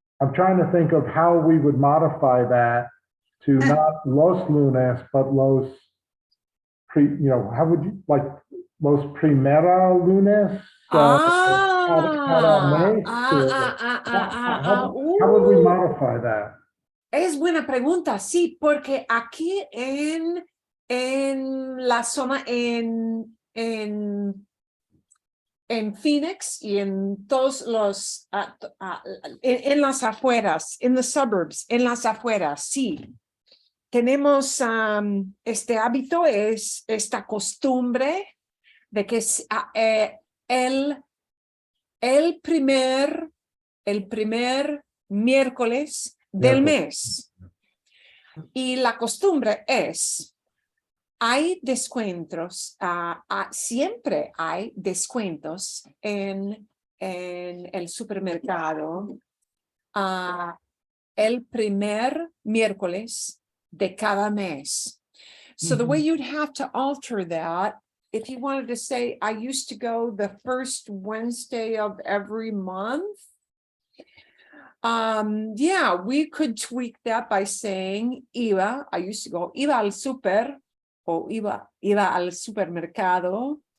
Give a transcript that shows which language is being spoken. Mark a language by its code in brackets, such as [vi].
[en] I'm trying to think of how we would modify that to not [es] los lunes, [en] but los how would you like [es] los primera lunes? Cada mes, [en] how would we modify that? [es] Es buena pregunta, sí, porque aquí en la zona en Phoenix y en todos los, en las afueras, [en] in the suburbs, [es] en las afueras, sí. Tenemos este hábito, esta costumbre de que el primer miércoles del mes. Y la costumbre es, hay descuentos, siempre hay descuentos en el supermercado el primer miércoles de cada mes. [en] So the way you'd have to alter that, if you wanted to say, I used to go the first Wednesday of every month, yeah, we could tweak that by saying [es] iba al super o iba al supermercado.